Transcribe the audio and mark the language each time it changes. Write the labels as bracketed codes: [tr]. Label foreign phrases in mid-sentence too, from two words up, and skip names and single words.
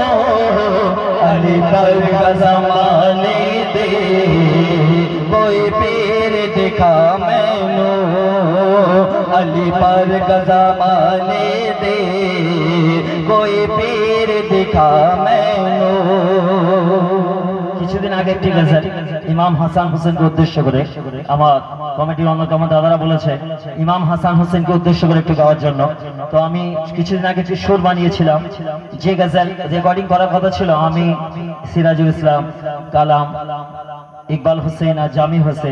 [pa] ਅਲੀ ਬਾਰਗਾਹ ਜ਼ਮਾਨੇ ਦੇ ਕੋਈ ਪੀਰ ਦਿਖਾ ਮੈਨੋ। ਅਲੀ ਬਾਰਗਾਹ ਜ਼ਮਾਨੇ ਦੇ ਕੋਈ ਪੀਰ ਦਿਖਾ ਮੈਨੋ। [bn] কিছুদিন আগে একটি গজল ইমাম হাসান হোসেনকে উদ্দেশ্য করে আমার কমিটির অন্যতম দাদারা বলেছে ইমাম হাসান হোসেনকে উদ্দেশ্য করে একটু গাওয়ার জন্য। তো আমি কিছুদিন আগে একটি সুর বানিয়েছিলাম যে গজল রেকর্ডিং করার কথা ছিল আমি সিরাজুল ইসলাম কালাম ইকবাল হোসেন আর জামি হোসেন।